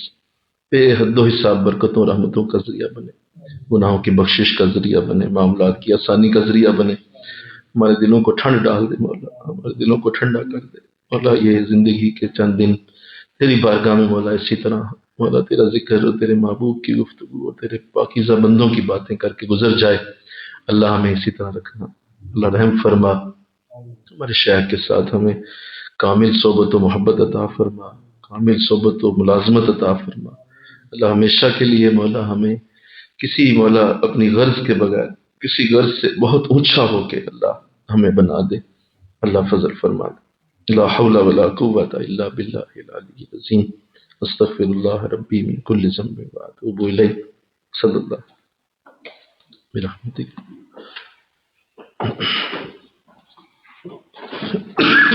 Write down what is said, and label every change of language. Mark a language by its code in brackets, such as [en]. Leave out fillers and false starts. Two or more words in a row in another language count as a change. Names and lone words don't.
[ur] بے حد و حساب برکتوں رحمتوں کا ذریعہ بنے گناہوں کی بخشش کا ذریعہ بنے معاملات کی آسانی کا ذریعہ بنے ہمارے دلوں کو ٹھنڈ ڈال دے مولا ہمارے دلوں کو ٹھنڈا کر دے مولا یہ زندگی کے چند دن تیری بارگاہ میں مولا اسی طرح مولا تیرا ذکر اور تیرے محبوب کی گفتگو اور تیرے پاکیزہ بندوں کی باتیں کر کے گزر جائے اللہ ہمیں اسی طرح رکھنا اللہ رحم فرما ہمارے شہر کے ساتھ ہمیں کامل صحبت و محبت عطا فرما کامل صحبت و ملازمت عطا فرما اللہ ہمیشہ کے لیے مولا ہمیں کسی مولا اپنی غرض کے بغیر کسی غرض سے بہت اونچا ہو کے اللہ ہمیں بنا دے اللہ فضل فرما دے [ar] لا حول ولا قوة الا باللہ العلی العظیم استغفر اللہ ربی من کل ذنب واتوب الیہ صلی اللہ برحمتک